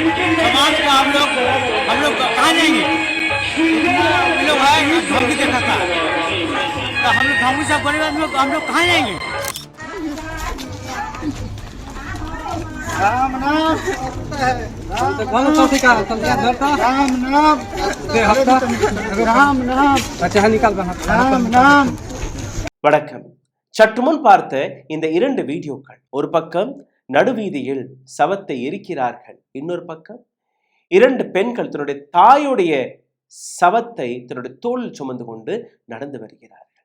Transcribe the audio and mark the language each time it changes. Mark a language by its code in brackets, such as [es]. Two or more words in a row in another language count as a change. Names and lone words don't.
[hi] समाज को हम लोग कहाँ जाएंगे? हम लोग है धमकी देखा था, तो हम लोग धमकी सब करेंगे, हम लोग कहाँ जाएंगे? राम नाम राम नाम राम नाम अच्छा निकाल राम नाम. [ta] வணக்கம். சற்று முன் பார்த்த இந்த 2 வீடியோக்கள், ஒரு பக்கம் நடுவீதியில் சவத்தை எரிக்கிறார்கள், இன்னொரு பக்கம் 2 பெண்கள் தன்னுடைய தாயுடைய சவத்தை தன்னுடைய தோளில் சுமந்து கொண்டு நடந்து வருகிறார்கள்.